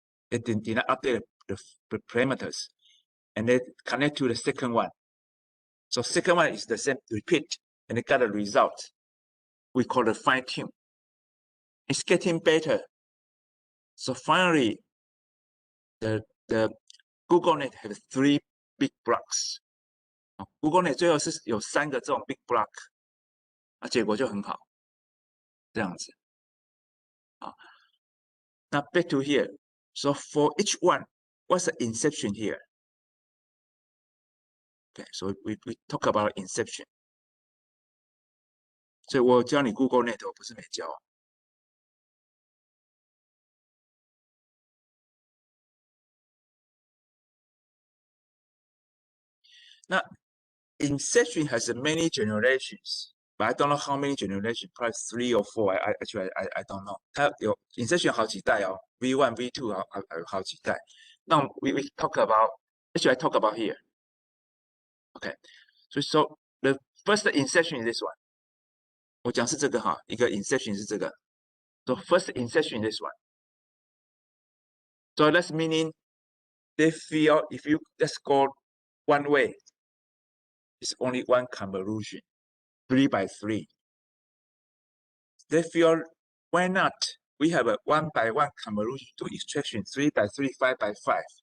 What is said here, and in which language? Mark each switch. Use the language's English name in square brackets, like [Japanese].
[English] They did not update the parameters. And they connect to the second one. So second one is the same, repeat, and they got a result. We call it fine tune. It's getting better. So finally, the GoogleNet has 3 big blocks. [Chinese] GoogleNet 最后是有3个这种 big block， 结果就很好，这样子。 [English] Now back to here. So for each one, what's the inception here? Okay, so we talk about inception. [Chinese] 所以我教你 GoogleNet， 我不是没教。 [English] 那 inception has many generations, but I don't know how many generations. Probably 3 or 4. I don't know. [Chinese] 它有 inception 好几代哦 ，V1, V2 好几代。 [English] 那 we talk about. Actually, I talk about here. Okay, so the first inception is this one. [Chinese] 我讲是这个哈，一个 inception 是这个。 [English] So first inception is this one. So that's meaning they feel if you just go one way, it's only one convolution, 3 by 3. They feel why not? We have a 1 by 1 convolution to extraction, 3 by 3, 5 by 5.